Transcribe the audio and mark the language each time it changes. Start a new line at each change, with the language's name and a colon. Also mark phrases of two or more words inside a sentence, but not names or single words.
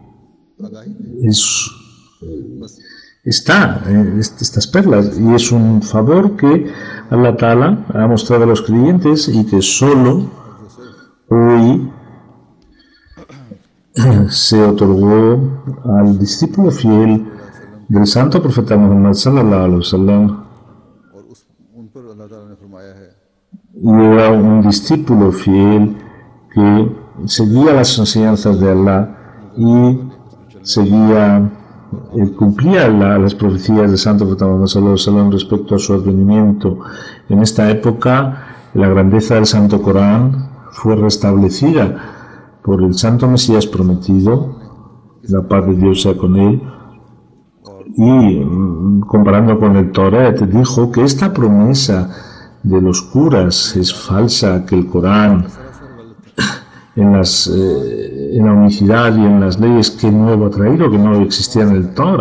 Spanish: estas perlas, y es un favor que
Arabic: الله تعالى
Spanish: ha mostrado a los creyentes, y que solo hoy se otorgó al discípulo fiel del santo profeta Muhammad
Arabic: صلى الله عليه وسلم.
Spanish: Y era un discípulo fiel que seguía las enseñanzas de Allah y cumplía las profecías del santo profeta Muhammad
Arabic: صلى الله عليه وسلم
Spanish: respecto a su advenimiento. En esta época, la grandeza del santo Corán fue restablecida por el santo Mesías prometido, la paz de Dios sea con él, y comparando con el Toret, dijo que esta promesa de los curas es falsa, que el Corán en la unicidad y en las leyes que nuevo ha traído, que no existían en el Torah.